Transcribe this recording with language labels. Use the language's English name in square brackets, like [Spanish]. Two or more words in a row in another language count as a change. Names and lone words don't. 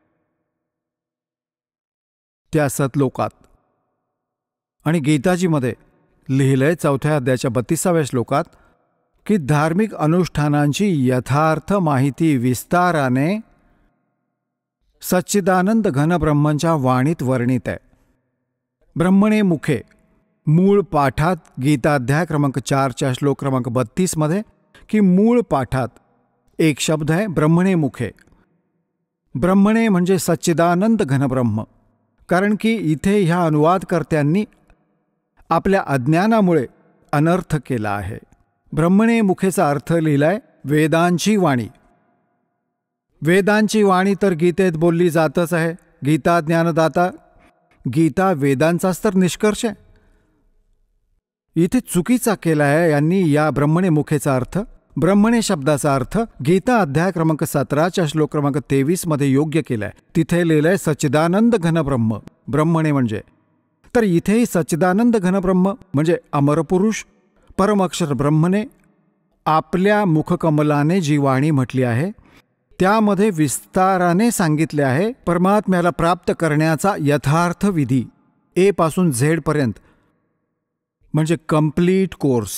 [Marathi] त्या सतलोकात आणि गीताजीमध्ये लिहिलंय 4 अध्यायाच्या 32व्या श्लोकात की धार्मिक अनुष्ठानांची यथार्थ माहिती विस्ताराने सच्चिदानंद घनब्रह्मंच्या वाणीत वर्णित आहे. [Sanskrit] ब्रह्मणे मुखे, [Marathi] मूळ पाठात गीताध्याय क्रमांक 4 श्लोक क्रमांक 32 की मूळ पाठात एक शब्द आहे [Sanskrit] ब्रह्मणे मुखे. [Marathi] ब्रह्मणे म्हणजे सच्चिदानंद घनब्रह्म. कारण की इथे ह्या अनुवादकर्त्यांनी आपल्या अज्ञानामुळे अनर्थ केला आहे. ब्रह्मणे मुखेचा अर्थ लिहिलाय वेदांची वाणी. वेदांची वाणी तर गीतेत बोलली जातच आहे. गीता ज्ञानदाता, गीता वेदांचाच तर निष्कर्ष आहे. इथे चुकीचा केला आहे यांनी या ब्रह्मणे मुखेचा अर्थ. ब्रह्मणे शब्दाचा अर्थ गीता अध्याय क्रमांक 17 श्लोक क्रमांक 23 योग्य केलाय. तिथे लिहिलंय सच्चिदानंद घनब्रह्म. ब्रह्मणे म्हणजे तर इथेही सच्चिदानंद घनब्रह्म म्हणजे अमरपुरुष परमअक्षर ब्रह्मने आपल्या मुखकमलाने जी वाणी म्हटली आहे त्यामध्ये विस्ताराने सांगितले आहे परमात्म्याला प्राप्त करण्याचा यथार्थ विधी ए पासून झेड पर्यंत, म्हणजे [English] complete course.